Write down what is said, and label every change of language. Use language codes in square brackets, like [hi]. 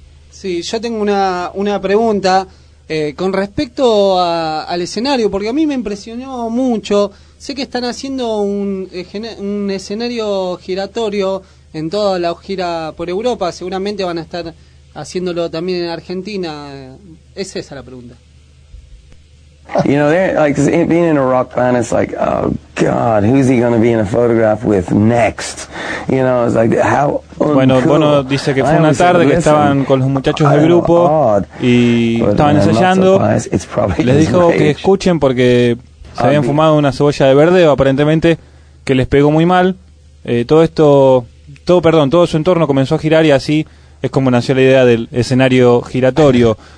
[es] Sí, yo tengo una pregunta con respecto al escenario, porque a mí me impresionó mucho. Sé que están haciendo un escenario giratorio en toda la gira por Europa. Seguramente van a estar haciéndolo también en Argentina. Es esa la pregunta. [en] You know, like being in a rock band, it's like, oh God, who's he going to be in a photograph with next? You know, it's like how. [es] Bueno, Bono dice que fue una tarde que estaban con los muchachos del grupo y estaban ensayando. Les dijo que escuchen porque se habían fumado una cebolla de verdeo, aparentemente, que les pegó muy mal. Todo su entorno comenzó a girar y así es como nació la idea del escenario giratorio.